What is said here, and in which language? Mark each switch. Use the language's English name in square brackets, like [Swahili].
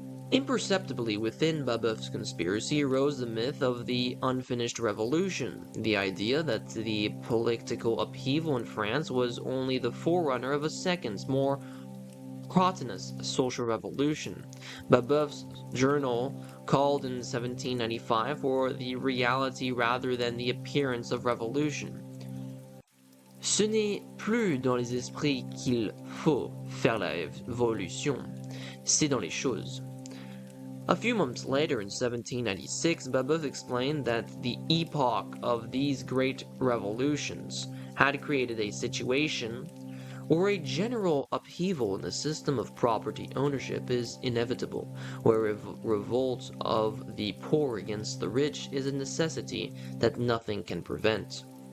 [English] Imperceptibly within Babeuf's conspiracy arose the myth of the unfinished revolution, the idea that the political upheaval in France was only the forerunner of a second, more crotinous social revolution. Babeuf's journal called in 1795 for the reality rather than the appearance of revolution. [French] Ce n'est plus dans les esprits qu'il faut faire la révolution, c'est dans les choses. [English] A few months later, in 1796, Babeuf explained that the epoch of these great revolutions had created a situation where a general upheaval in the system of property ownership is inevitable, where revolt of the poor against the rich is a necessity that nothing can prevent.